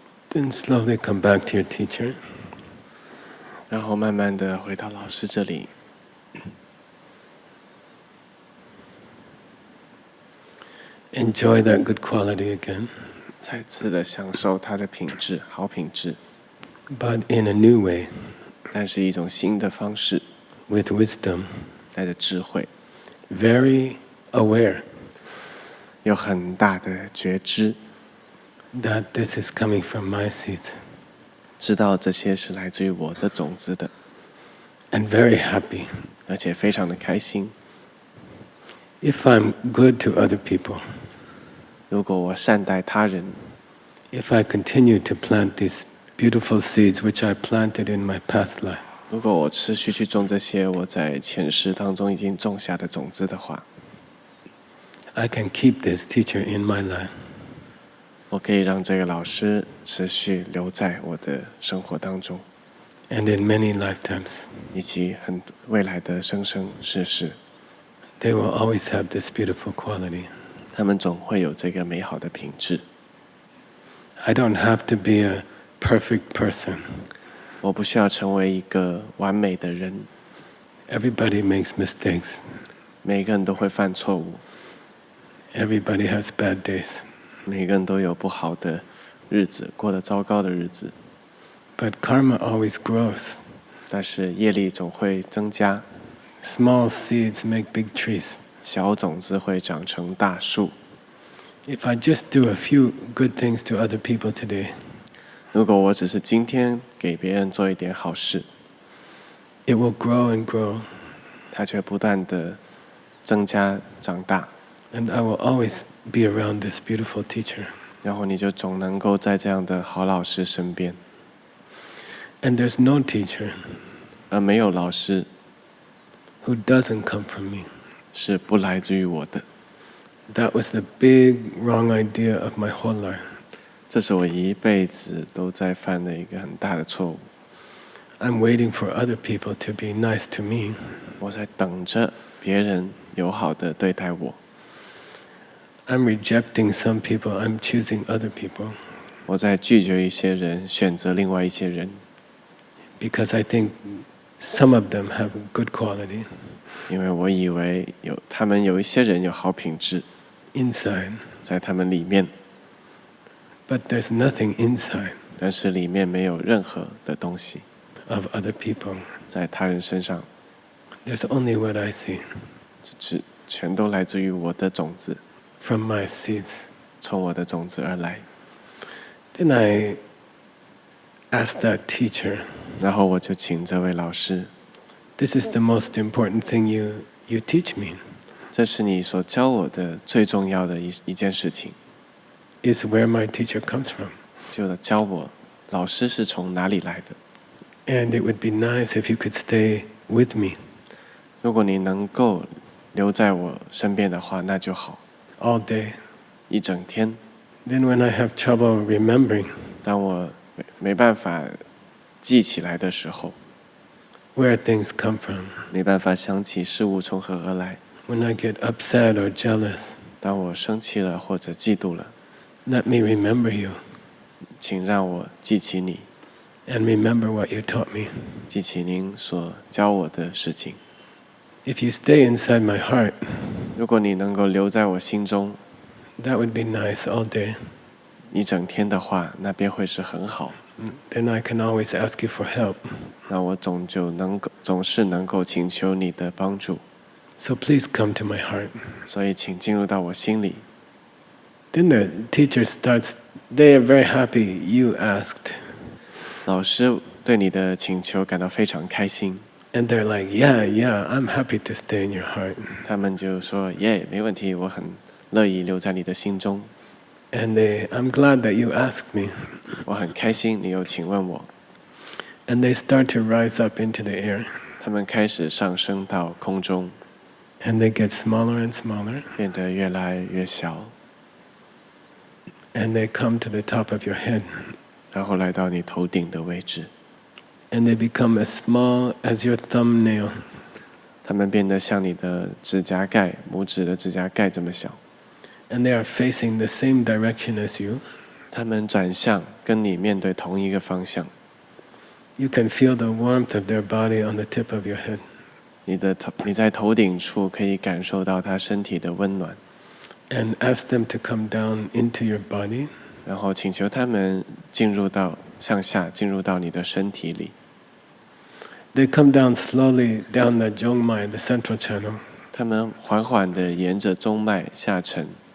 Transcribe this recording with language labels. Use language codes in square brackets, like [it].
[en] Then slowly come back to your teacher. [zh] 然后慢慢的回到老师这里， [en] Enjoy that good quality again, [zh] 再次的享受它的品质，好品质， [en] but in a new way, [zh] 但是一种新的方式， [en] with wisdom, [zh] 带着智慧， [en] very aware [zh] 有很大的觉知， [en] that this is coming from my seeds, [zh] 知道这些是来自于我的种子的， [en] and very happy. [zh] 而且非常的开心。 [en] If I'm good to other people, [zh] 如果我善待他人， [en] if I continue to plant these beautiful seeds which I planted in my past life, [zh] 如果我持续去种这些我在前世当中已经种下的种子的话， [en] I can keep this teacher in my life. [zh] 我可以让这个老师持续留在我的生活当中， [en] And in many lifetimes, [zh] 以及未来的生生世世， [en] they will always have this beautiful quality. [zh] 他们总会有这个美好的品质。 [en] I don't have to be a perfect person. [zh] 我不需要成为一个完美的人， [en] Everybody makes mistakes. [zh] 每个人都会犯错误， [en] Everybody has bad days. [zh] 每个人都有不好的日子，过得糟糕的日子。 [en] But karma always grows. [zh] 但是业力总会增加， [en] Small seeds make big trees. [zh] 小种子会长成大树。 [en] If I just do a few good things to other people today, [zh] 如果我只是今天给别人做一点好事， [en] it will grow and grow, [zh] 它却不断的增加长大， [en] and I will always be around this beautiful teacher. [zh] 然后你就总能够在这样的好老师身边。 [en] And there's no teacher [zh] 而没有老师 [en] who doesn't come from me. [zh] 是不来自于我的。 [en] That was the big wrong idea of my whole life. [zh] 这是我一辈子都在犯的一个很大的错误。 [en] I'm waiting for other people to be nice to me. [zh] 我在等着别人友好的对待我， [en] I'm rejecting some people. I'm choosing other people [zh] 我在拒绝一些人，选择另外一些人， [en] because I think some of them have good quality [zh] 因为我以为他们有一些人有好品质 [en] inside, [zh] 在他们里面， [en] but there's nothing inside [zh] 但是里面没有任何的东西 [en] of other people. [zh] 在他人身上， [en] There's only what I see [zh] 全都来自于我的种子， [en] from my seeds. [zh] 从我的种子而来。 [en] Then I asked that teacher, [zh] 然后我就请这位老师， [en] this is the most important thing you teach me, [zh] 这是你所教我的最重要的一件事情， [en] is where my teacher comes from. [zh] 就教我老师是从哪里来的。 [en] And it would be nice if you could stay with me [zh] 如果你能够留在我身边的话，那就好， [en] all day. [zh] 一整天。 [en] Then when I have trouble remembering [zh] 当我没办法记起来的时候， [en] where things come from, [zh] 没办法想起事物从何而来， [en] when I get upset or jealous, [zh] 当我生气了或者嫉妒了， [en] let me remember you [zh] 请让我记起你， [en] and remember what you taught me. [zh] 记起您所教我的事情。 [en] If you stay inside my heart, [zh] 如果你能够留在我心中 [en] that would be nice all day. [zh] 一整天的话，那便会是很好。 [en] Then I can always ask you for help. [zh] 那我总是能够请求你的帮助， [en] So please come to my heart. [zh] 所以请进入到我心里。 [en] Then the teacher starts, they are very happy you asked. [zh] 老师对你的请求感到非常开心， [en] And they're like, yeah, I'm happy to stay in your heart. [zh] 他们就说：“耶，没问题，我很乐意留在你的心中。 [en] And I'm glad that you asked me. [zh] 我很开心你又请问我。 [en] And they start to rise up into the air. ” [zh] 他们开始上升到空中， [en] And they get smaller and smaller. [zh] 变得越来越小， [en] And they come to the top of your head. [zh] 然后来到你头顶的位置。 [en] And they become as small as your thumbnail. [zh] 他们变得像你的指甲盖，拇指的指甲盖这么小。 [en] And they are facing the same direction as you. [zh] 他们转向跟你面对同一个方向， [en] You can feel the warmth of their body on the tip of your head. [zh] 你在头顶处可以感受到他身体的温暖， [en] And ask them to come down into your body. [zh] 然后请求他们向下进入到你的身体里。 [en] They come down slowly down the Zhongmai, the central channel. [zh] 他们缓缓地沿着中脉下沉，